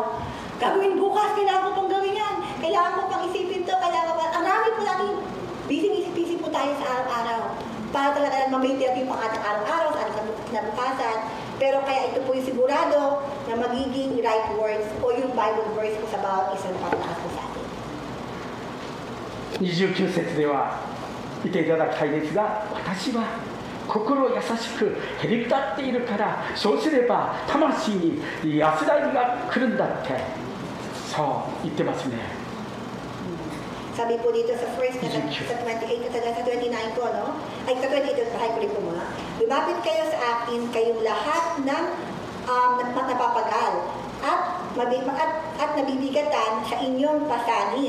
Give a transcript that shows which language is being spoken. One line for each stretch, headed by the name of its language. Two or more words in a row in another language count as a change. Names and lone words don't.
Filipino: Gawin bukas, kailangan ko pang gawin yan. Kailangan ko pang isipin to, ang rami po natin. Busy po tayo sa araw-araw. Para talaga ma-maintain natin yung pangatang araw-araw sa ating kinabukasan. Pero kaya ito po yung sigurado na magiging
English: right words
Filipino: o yung
English: Bible verse
Filipino: po sa bawat isang paglakas po sa atin.
Japanese: 29 節では見ていただきたいですが、私は心優しくへりくだっているから、そうすれば魂に安らぎが来るんだって、そう言ってますね。
Filipino: Sabi po dito sa first na sa 28 at sa 29 po, no? Ay, sa 28, bahay ko rin po mga. Lumapit kayo sa akin, kayong lahat ng napapagal at nabibigatan sa inyong pasanin.